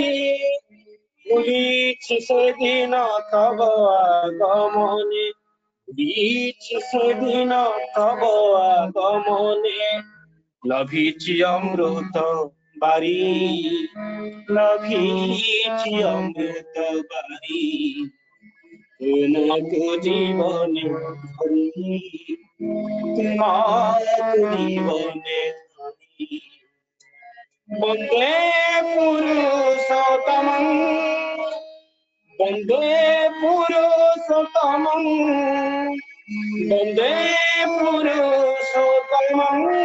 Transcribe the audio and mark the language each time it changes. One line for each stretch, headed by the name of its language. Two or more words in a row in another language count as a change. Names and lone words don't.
Bangla: বুঝি সে দিন তব আগমনে বুঝি সে দিন তব আগমনে লভিছি অমৃত বারি লভিছি অমৃত বারি তুমকো জীবনে ধরি তুমকো জীবনে ধরি
Sanskrit: वंदे पुरुषोत्तमं वंदे पुरुषोत्तमं वंदे पुरुषोत्तमं